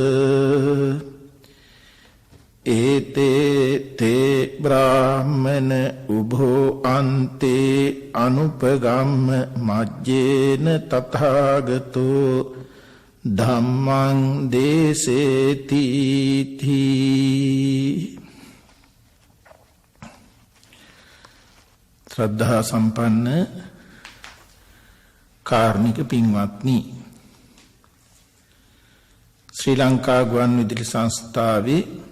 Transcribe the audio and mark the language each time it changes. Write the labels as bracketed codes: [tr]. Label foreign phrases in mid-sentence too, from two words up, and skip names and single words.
[pi] ඒතේ තේ බ්‍රාහ්මන උභෝ අන්තේ අනුපගම්ම මජ්ජේන තථාගතෝ ධම්මං දේසේති තී. [si] ශ්‍රද්ධා සම්පන්න කාර්මික පින්වත්නි, ශ්‍රී ලංකා ගුවන්විදුලි සංස්ථාවේ